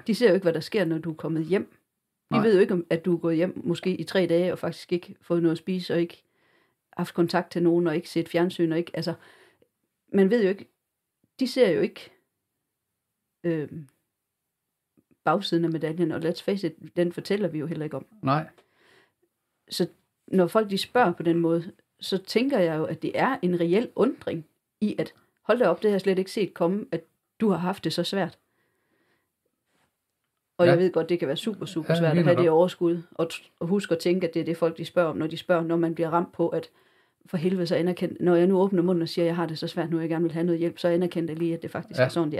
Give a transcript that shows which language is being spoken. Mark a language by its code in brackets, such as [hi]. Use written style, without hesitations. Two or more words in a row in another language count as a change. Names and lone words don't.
[da] De ser jo ikke, hvad der sker, når du er kommet hjem. De ved jo ikke, at du er gået hjem måske i 3 dage, og faktisk ikke fået noget at spise, og ikke haft kontakt til nogen, og ikke set fjernsyn, og ikke, altså, man ved jo ikke, de ser jo ikke bagsiden af medaljen, og [en] let's face it, [da] den fortæller vi jo heller ikke om. Nej. Så når folk de spørger på den måde, så tænker jeg jo, at det er en reel undring i, at hold da op, det har jeg slet ikke set komme, at du har haft det så svært. Og jeg ved godt, det kan være super svært at have det overskud, og huske at tænke, at det er det folk, de spørger om, når de spørger, når man bliver ramt på, at for helvede så anerkendt, når jeg nu åbner munden og siger, at jeg har det så svært nu, jeg gerne vil have noget hjælp, så anerkender jeg lige, at det faktisk er sådan, det er.